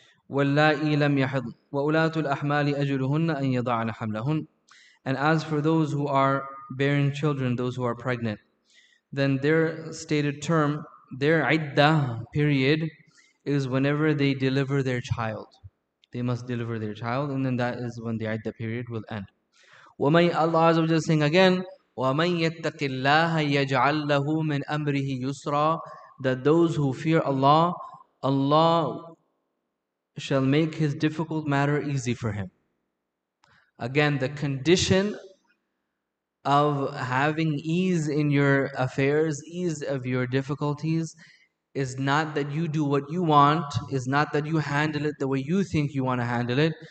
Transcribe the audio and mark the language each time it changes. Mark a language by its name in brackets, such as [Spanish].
[Arabic] وَاللَّائِي لَمْ يَحِضْنَ وَأُولَاتُ الْأَحْمَالِ أَجْلُهُنَّ أَنْ يَضَعْنَ حَمْلَهُنَّ. [English] And as for those who are bearing children, those who are pregnant, then their stated term, their iddah period, is whenever they deliver their child. They must deliver their child, and then that is when the iddah period will end. [Arabic] وَمَنْ, [English] Allah Azza wa Jalla saying again, [Arabic] وَمَنْ يَتَّقِ اللَّهَ يَجْعَلْ لَهُ مِنْ أَمْرِهِ يُسْرًا. [English] That those who fear Allah, Allah shall make his difficult matter easy for him. Again, the condition of having ease in your affairs, ease of your difficulties, is not that you do what you want, is not that you handle it the way you think you want to handle it.